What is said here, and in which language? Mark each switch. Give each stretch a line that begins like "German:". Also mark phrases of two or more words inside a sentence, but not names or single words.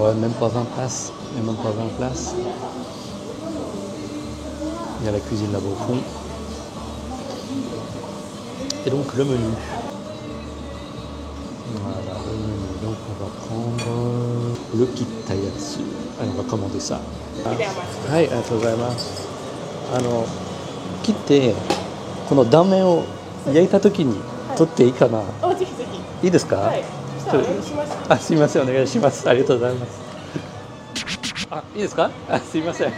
French: Ouais, même pas 20 places. Il n'y a même pas 20 places. Il y a la cuisine là-bas au fond. Et donc le menu. Voilà, le menu. Donc on va prendre le Kitayatsu. Allez, on va commander ça.
Japanese: はい、ありがとうございます。切ってこの断面を焼いた時に取っていいかな。ぜひぜひ。いいですか？はい。そしたらお願いします。あ、すみません、お願いします。ありがとうございます。あ、いいですか？あ、すみません。